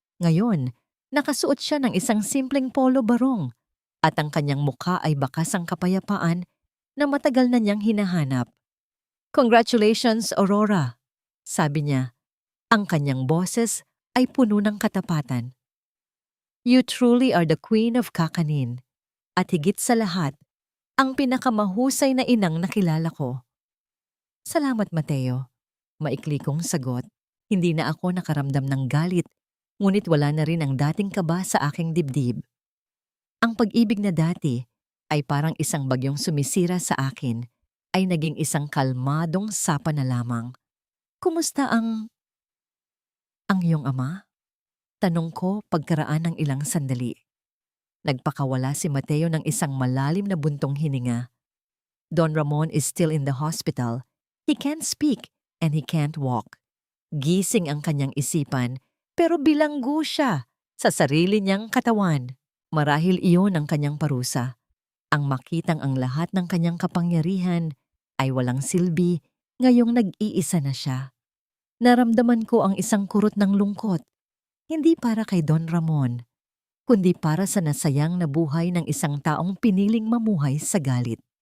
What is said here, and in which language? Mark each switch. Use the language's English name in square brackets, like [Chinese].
[Filipino] Ngayon, nakasuot siya ng isang simpleng polo barong at ang kanyang mukha ay bakas ang kapayapaan na matagal na niyang hinahanap. "Congratulations, Aurora," sabi niya. Ang kanyang boses ay puno ng katapatan. [English] "You truly are the queen of kakanin. [Filipino] At higit sa lahat, ang pinakamahusay na inang nakilala ko." "Salamat, Mateo." Maikli kong sagot. Hindi na ako nakaramdam ng galit, ngunit wala na rin ang dating kaba sa aking dibdib. Ang pag-ibig na dati ay parang isang bagyong sumisira sa akin ay naging isang kalmadong sapa na lamang. "Kumusta ang iyong ama?" Tanong ko pagkaraan ng ilang sandali. Nagpakawala si Mateo ng isang malalim na buntong hininga. [English] "Don Ramon is still in the hospital. He can't speak and he can't walk." [Filipino] Gising ang kanyang isipan, pero bilanggo siya sa sarili niyang katawan. Marahil iyon ang kanyang parusa. Ang makitang ang lahat ng kanyang kapangyarihan ay walang silbi ngayong nag-iisa na siya. Naramdaman ko ang isang kurot ng lungkot, hindi para kay Don Ramon, kundi para sa nasayang na buhay ng isang taong piniling mamuhay sa galit.